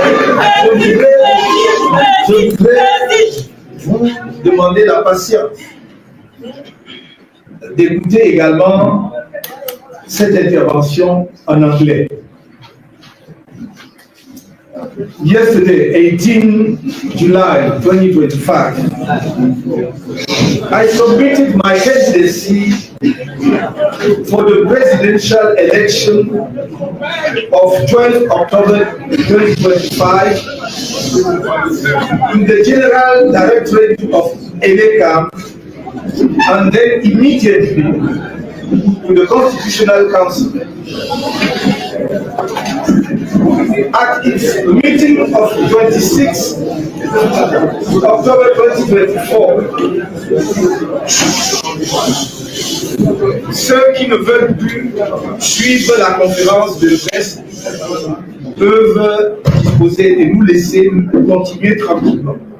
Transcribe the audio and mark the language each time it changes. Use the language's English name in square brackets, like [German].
[French] Je voudrais vous demander la patience d'écouter également cette intervention en anglais. [English] Yesterday, 18 July 2025, I submitted my candidacy for the presidential election of 12 October 2025 in the General Directorate of ENECA and then immediately to the Constitutional Council. At its meeting of 26 October 2024, [French] ceux qui ne veulent plus suivre la conférence de presse peuvent disposer et nous laisser continuer tranquillement.